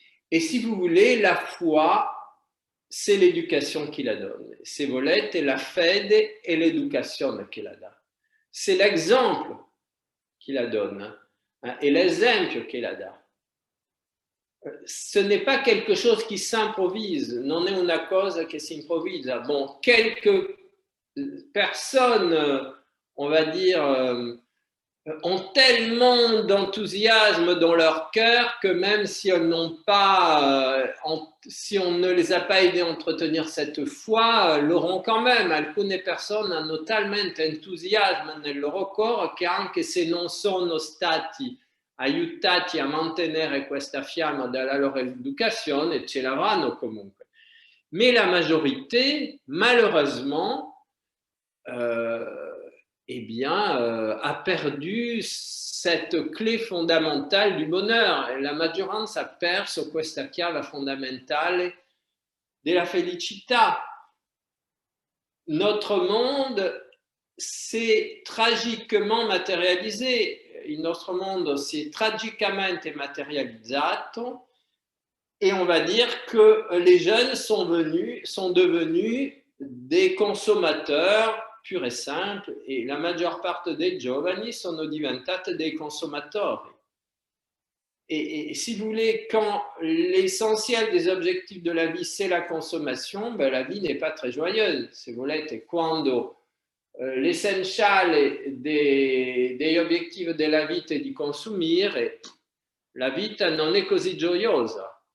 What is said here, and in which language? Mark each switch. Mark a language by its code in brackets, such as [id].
[fr] Et si vous voulez, la foi, c'est l'éducation qui la donne. [it] Se volete, la fede è l'educazione che la dà. [fr] C'est l'exemple qui la donne et [it] l'esempio che la dà. [fr] Ce n'est pas quelque chose qui s'improvise, [it] non è una cosa che si improvvisa. [fr] Bon, quelques personnes, on va dire, ont tellement d'enthousiasme dans leur cœur que même si elles n'ont pas, si on ne les a pas aidées à entretenir cette foi, l'auront quand même. [it] Alcune persone hanno talmente entusiasmo nel loro cuore che anche se non sono stati aiutati a mantenere questa fiamma dalla loro educazione, ce l'avranno comunque. [fr] Mais la majorité, malheureusement, eh bien, a perdu cette clé fondamentale du bonheur. [it] La maggioranza ha perso questa chiave fondamentale della felicità. [fr] Notre monde s'est tragiquement matérialisé. [it] Il nostro mondo si è tragicamente materializzato [fr] et on va dire que les jeunes sont devenus des consommateurs pur e simple, [it] e la maggior parte dei giovani sono diventate dei consumatori. [fr] Et si vous voulez, quand l'essentiel des objectifs de la vie, c'est la consommation, ben la vie n'est pas très joyeuse. [it] Se volete, quando l'essenziale degli obiettivi della vita è di consumire, la vita non è così gioiosa.